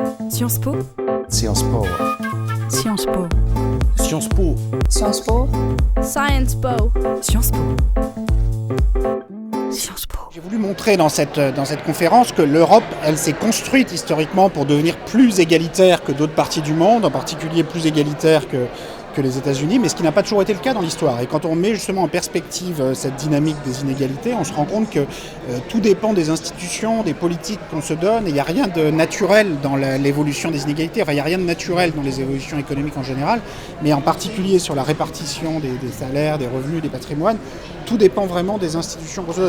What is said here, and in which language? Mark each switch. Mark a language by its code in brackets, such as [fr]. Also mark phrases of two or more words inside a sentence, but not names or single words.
[fr] Sciences Po. Sciences Po. Sciences Po. Sciences Po. Sciences Po. Science Po. Sciences Po. Sciences Po. J'ai voulu montrer dans cette conférence que l'Europe, elle s'est construite historiquement pour devenir plus égalitaire que d'autres parties du monde, en particulier plus égalitaire que les États-Unis, mais ce qui n'a pas toujours été le cas dans l'histoire. Et quand on met justement en perspective cette dynamique des inégalités, on se rend compte que tout dépend des institutions, des politiques qu'on se donne, et il n'y a rien de naturel dans l'évolution des inégalités, enfin il n'y a rien de naturel dans les évolutions économiques en général, mais en particulier sur la répartition des salaires, des revenus, des patrimoines, tout dépend vraiment des institutions qu'on se donne.